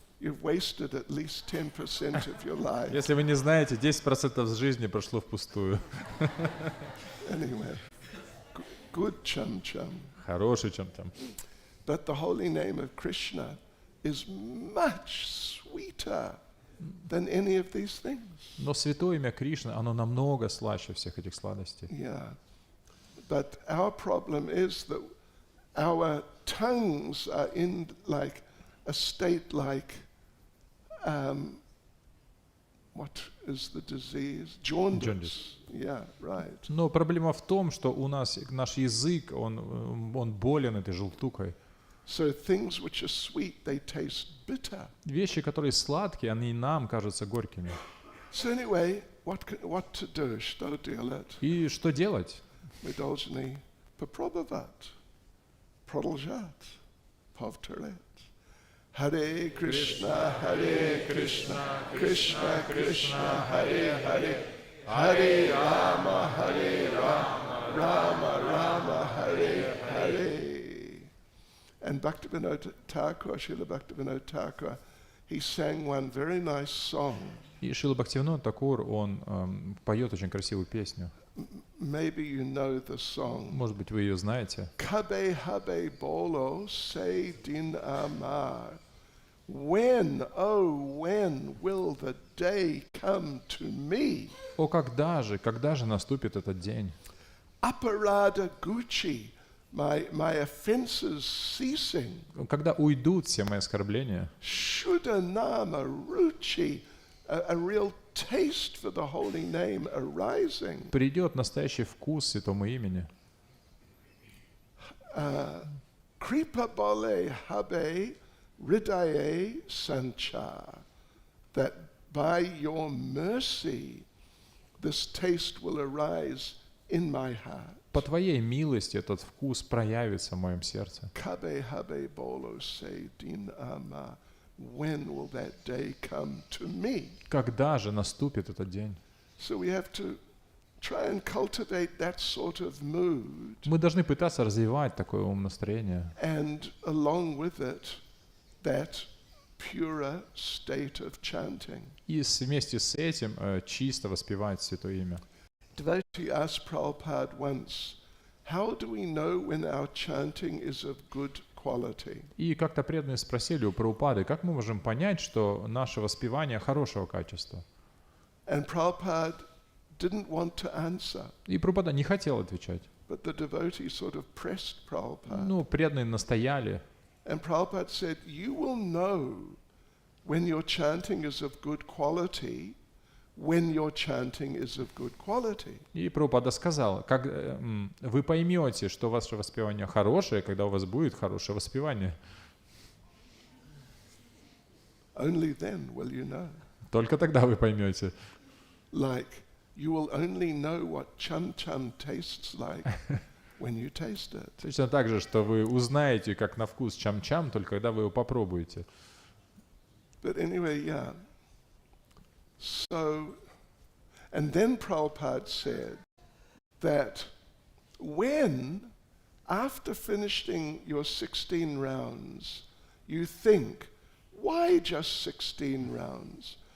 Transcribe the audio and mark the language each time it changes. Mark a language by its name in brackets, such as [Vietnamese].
[English] You've wasted at least 10% of your life. [Russian] Если вы не знаете, 10% жизни прошло впустую. [English] Anyway, good chum-chum. [Russian] Хороший чем там. [English] But the holy name of Krishna is much sweeter than any of these things. [Russian] Но святое имя Кришны, оно намного слаще всех этих сладостей. [English] Yeah. But our problem is that our tongues are in like a state like, what is the disease? Jaundice. Jaundice. Yeah, right. [Russian] Но проблема в том, что у нас наш язык, он болен этой желтукой. [English] So things which are sweet, they taste bitter. [Russian] Вещи, которые сладкие, они нам кажутся горькими. [English] So anyway, what to do? [Russian] Что делать? И что делать? Мы должны попробовать, продолжать, повторять. [Sanskrit] Харе Кришна, Кришна Кришна, Харе Харе, Харе Рама, Рама Рама, Харе Харе. [English] And Bhaktivinoda Thakur, Srila Bhaktivinoda Thakur, he sang one very nice song. [Russian] И Шрила Бхактивинода Такур, он поет очень красивую песню. [English] Maybe you know the song. [Russian] Может быть, вы ее знаете. [Bangla] Kabe habe bolo say din amar. [English] When, oh when will the day come to me? [Russian] О, когда же наступит этот день? [Bangla] Aparada Gucci, [English] my offenses ceasing. [Russian] Когда уйдут все мои оскорбления? [Bangla] Shuddhanama Ruchi, [English] a real taste for the holy name arising. [Russian] Придет настоящий вкус святому имени. [Bangla] Kripa bole habe ridaye sanchar, [English] that by your mercy this taste will arise in my heart. [Russian] По Твоей милости этот вкус проявится в моем сердце. [Bangla] Kabe habe bolo say din ama. [English] When will that day come to me? [Russian] Когда же наступит этот день? [English] So we have to try and cultivate that sort of mood. [Russian] Мы должны пытаться развивать такое умонастроение. [English] And along with it, that purer state of chanting. [Russian] И вместе с этим чисто воспевать святое имя. [English] Devotee asked Prabhupada once, how do we know when our chanting is of good quality? [Russian] И как-то преданные спросили у Прабхупады, как мы можем понять, что наше воспевание хорошего качества? [English] And Prabhupada didn't want to answer, [Russian] И Прабхупада не хотел отвечать. [English] but the devotee sort of pressed Prabhupada. [Russian] Ну, преданные настояли. [English] And Prabhupada said, you will know when your chanting is of good quality, when your chanting is of good quality. [Russian] И Прабхупада сказал, как вы поймете, что ваше воспевание хорошее, когда у вас будет хорошее воспевание. [English] Only then will you know. [Russian] Только тогда вы поймете. [English] Like, you will only know what cham-cham tastes like when you taste it. [Russian] Точно так же, что вы узнаете, как на вкус чам-чам, только когда вы его попробуете. [English] But anyway, yeah. So, and then Prabhupada said that when, after finishing your 16 rounds, you think, why just 16 rounds?